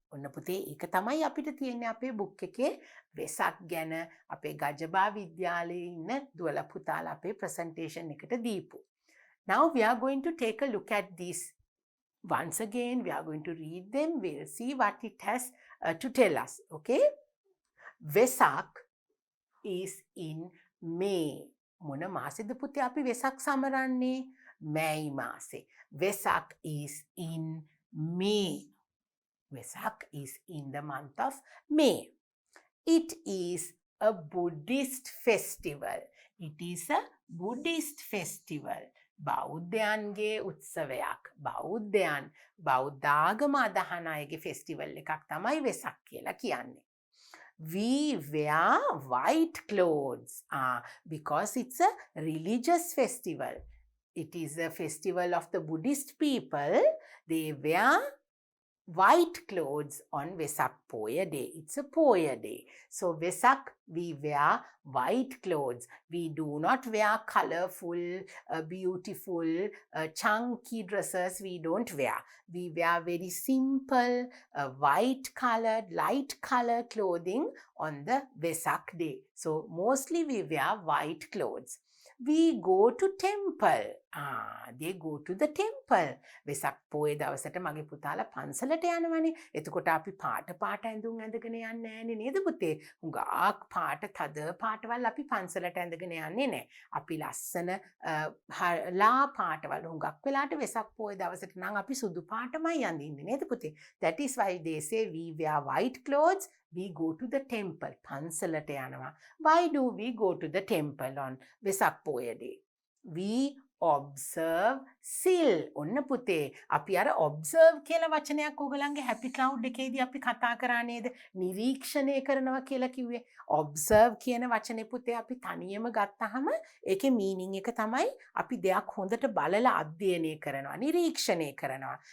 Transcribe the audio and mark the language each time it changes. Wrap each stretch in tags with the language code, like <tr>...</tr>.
<si>ඔන්න පුතේ ඒක තමයි අපිට තියෙන්නේ අපේ බුක් එකේ වෙසක් ගැන අපේ ගජබා විද්‍යාලයේ ඉන්න දුවලා පුතාලා අපේ ප්‍රසන්ටේෂන් එකට දීපු.</si> <en>Now we are going to take a look at these. Once again we are going to read them. We'll see what it has to tell us. Okay? Vesak is in May.</en> <si>මොන මාසෙද පුතේ අපි Vesak සමරන්නේ? May මාසේ.</si> <en>Vesak is in May. Vesak is in the month of May. It is a Buddhist festival. It is a Buddhist festival.</en> <si>බෞද්ධයන්ගේ උත්සවයක්. බෞද්ධාගම අදහන අයගේ festival එකක් තමයි වෙසක් කියලා කියන්නේ.</si> <en>We wear white clothes because it's a religious festival. It is a festival of the Buddhist people. They wear white clothes on Vesak Poya Day. It's a Poya Day. So Vesak, we wear white clothes. We do not wear colorful, beautiful, chunky dresses. We don't wear. We wear very simple, white colored, light color clothing on the Vesak Day. So mostly we wear white clothes. We go to temple. They go to the temple.</en> <si>Vesak පොයේ දවසට මගේ පුතාලා පන්සලට යනවනේ. එතකොට අපි පාට ඇඳුම් ඇඳගෙන යන්නේ නෑනේ නේද පුතේ? හුඟක් පාට තද පාටවල් අපි පන්සලට ඇඳගෙන යන්නේ නෑ. අපි ලස්සන ලා පාටවල් හුඟක් වෙලාට වෙසක් පොයේ දවසට නම් අපි සුදු පාටමයි අඳින්නේ නේද පුතේ?</si> <en>That is why they say we wear white clothes. We go to the temple.</en> <si>පන්සලට යනවා.</si> <en>Why do we go to the temple on Vesak Poya Day? We observe Sil.</en> <si>ඔන්න පුතේ අපි අර observe කියලා වචනයක් ඕගලන්ගේ happy cloud එකේදී අපි කතා කරා නේද? නිරීක්ෂණය කරනවා කියලා කිව්වේ. observe කියන වචනේ පුතේ අපි තනියම ගත්තාම ඒකේ meaning එක තමයි අපි දෙයක් හොඳට බලලා අධ්‍යයනය කරනවා, නිරීක්ෂණය කරනවා.</si>